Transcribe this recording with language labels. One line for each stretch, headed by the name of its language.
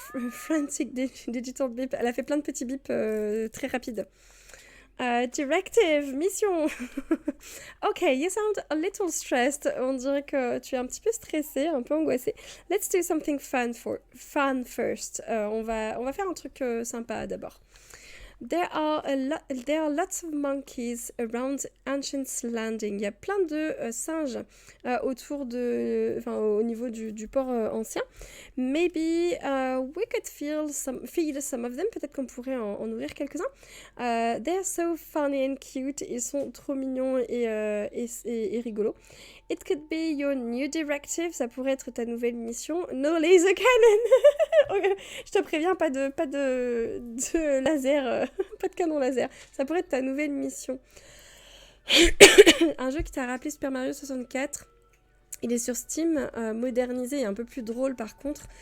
English: Frantic Digital Beep.
French: Elle a fait plein de petits bips très rapides.
English: Directive, mission. Ok, you sound a little stressed.
French: On dirait que tu es un petit peu stressé, un peu angoissé.
English: Let's do something fun first.
French: On va faire un truc sympa d'abord.
English: There are lots of monkeys around Ancient's Landing.
French: Il y a plein de singes autour au niveau du port ancien.
English: Maybe we could feed some of them.
French: Peut-être qu'on pourrait en nourrir quelques-uns.
English: They're so funny and cute.
French: Ils sont trop mignons et rigolos.
English: It could be your new directive.
French: Ça pourrait être ta nouvelle mission.
English: No laser cannon.
French: Je te préviens, pas de laser, pas de canon laser. Ça pourrait être ta nouvelle mission. Un jeu qui t'a rappelé Super Mario 64. Il est sur Steam, modernisé et un peu plus drôle par contre.